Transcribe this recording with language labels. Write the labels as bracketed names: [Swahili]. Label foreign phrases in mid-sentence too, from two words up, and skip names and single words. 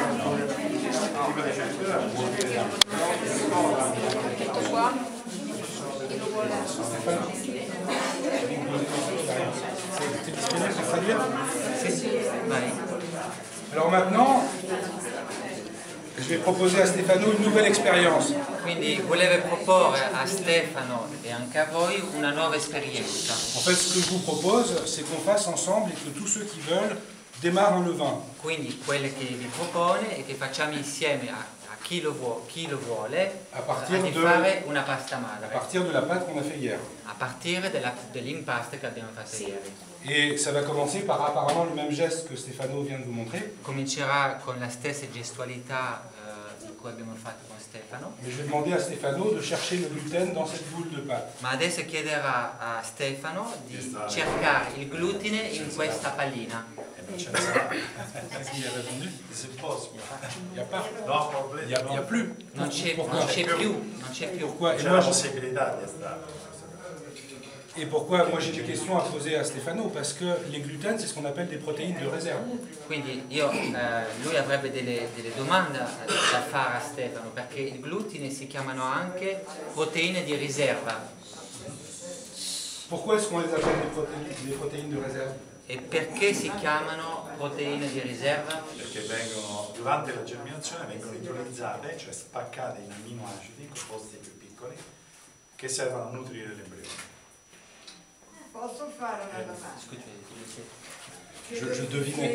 [Italian] Tutto qua. Chi lo vuole? Vai. [French] alors maintenant, je vais proposer à Stéphano une nouvelle expérience. [Italian] Quindi volevo proporre a Stefano e anche a voi una nuova esperienza. [French] En fait, ce que je vous propose, c'est qu'on fasse ensemble et que tous ceux qui veulent démarrent un levain. [Italian] Quindi quello che vi propone è che facciamo insieme a chi lo vuole [French] A partir [Italian] di [French] de- [Italian] fare una pasta [French] À [Italian] madre, [French] partir de la pâte qu'on a fait hier. [Italian] a partire dell'impasto che abbiamo fatto ieri. [French] Et ça va commencer par apparemment le même geste que Stéphano vient de vous montrer. [Italian] Comincerà con la stessa gestualità di cui abbiamo fatto con Stefano, [French] Mais je vais demander à Stéphano de chercher le gluten dans cette boule de pâte. [Italian] ma adesso chiederà a Stefano di cercare il glutine in questa pallina. [French] Qui a répondu? Il n'y a pas. Il n'y a plus. [Italian] Non c'è più. [French] Pourquoi? [Italian] C'è la possibilità di stare. [French] Et pourquoi moi j'ai des questions à poser à Stéphano? Parce que les gluten, c'est ce qu'on appelle des protéines de réserve. [Italian] Quindi lui avrebbe delle domande da fare a Stefano, perché il glutine si chiamano anche proteine di riserva. [French] Pourquoi est-ce qu'on les appelle des protéines de réserve? [Italian] E perché si chiamano proteine di riserva? Perché vengono, durante la germinazione vengono idrolizzate, cioè spaccate in amminoacidi, composti più piccoli, che servono a nutrire l'embrione. Posso fare una domanda? [French] Je devinais.